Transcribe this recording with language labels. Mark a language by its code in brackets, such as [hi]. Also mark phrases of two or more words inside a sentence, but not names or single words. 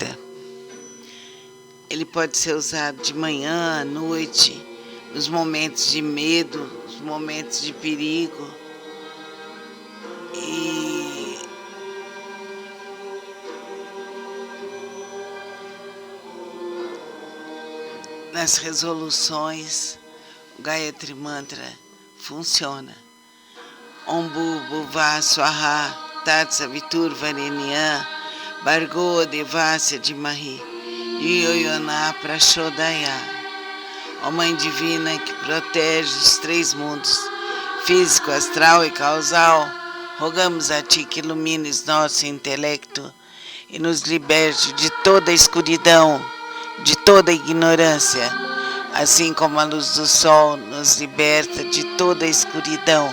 [pt] Ele pode ser usado de manhã, à noite, nos momentos de medo, nos momentos de perigo. E nas resoluções, o Gayatri Mantra funciona. [sa] Om Bhuvah Swaha Tat Savitur Varenyan Bhargo Devasya Dhimahi Dhiyo Yona Prachodaya. [pt] Ó Mãe Divina que protege os três mundos, físico, astral e causal, rogamos a Ti que ilumines nosso intelecto e nos liberte de toda a escuridão, de toda a ignorância, assim como a luz do sol nos liberta de toda a escuridão.